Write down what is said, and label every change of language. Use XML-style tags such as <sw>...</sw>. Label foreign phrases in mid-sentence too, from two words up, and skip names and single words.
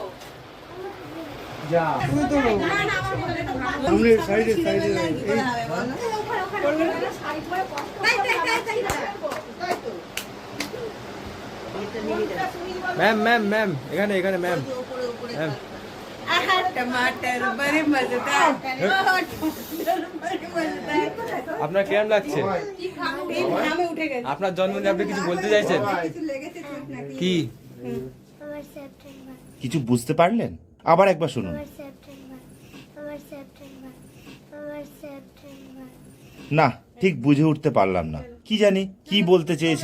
<bn>যা তুই তো না, না, আমার বলে এটা ভালো। সামনে সাইডে সাইডে কি করে হবে বল? তাই, তাই, তাই, তাই, তাই তো। ম্যাম ম্যাম ম্যাম এখানে এখানে ম্যাম উপরে, উপরে ম্যাম।</bn> <hi>आहा टमाटर बड़े मजेदार बड़े मजेदार</hi> <bn>আপনার কেমন লাগছে? এই ঘামে উঠে গেছে আপনার জন্মদিনে আপনি কিছু বলতে চাইছেন? কিছু লেগেছে চোখ নাকি কি? আমার সেপ্টেম্বর কিছু বুঝতে পারলেন? আবার একবার শুনুন। আমার সেপ্টেম্বর আমার সেপ্টেম্বর আমার সেপ্টেম্বর না, ঠিক বুঝে উঠতে পারলাম না, কি জানি কি বলতে চেয়েছিল</bn>